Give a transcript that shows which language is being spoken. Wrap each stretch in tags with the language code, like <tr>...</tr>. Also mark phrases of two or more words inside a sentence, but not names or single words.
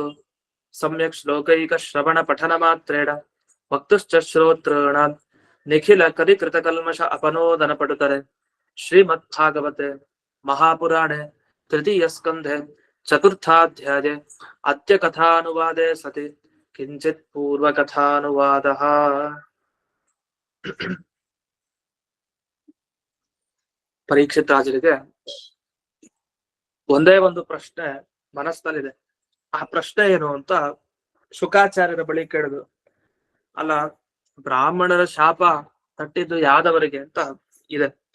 <sa>सम्यक् श्लोकैकश्रवण पठनमात्रेण वक्तुश्च श्रोतॄणां निखिल कलिकृतकल्मष अपनोदनपटुतरे श्रीमद्भागवते महापुराणे तृतीयस्कन्धे चतुर्थाध्याये अद्यकथानुवादे सति किञ्चित् पूर्वकथानुवादः।</sa> <kn>ಪರೀಕ್ಷಿತ್ ರಾಜರಿಗೆ ಒಂದೇ ಒಂದು ಪ್ರಶ್ನೆ ಮನಸ್ಸಲ್ಲಿದೆ. ಆ ಪ್ರಶ್ನೆ ಏನು ಅಂತ ಶುಕಾಚಾರ್ಯರ ಬಳಿ ಕೇಳಿದ್ರು. ಅಲ್ಲ, ಬ್ರಾಹ್ಮಣರ ಶಾಪ ತಟ್ಟಿದ್ದು ಯಾದವರಿಗೆ ಅಂತ ಇದೆ.</kn>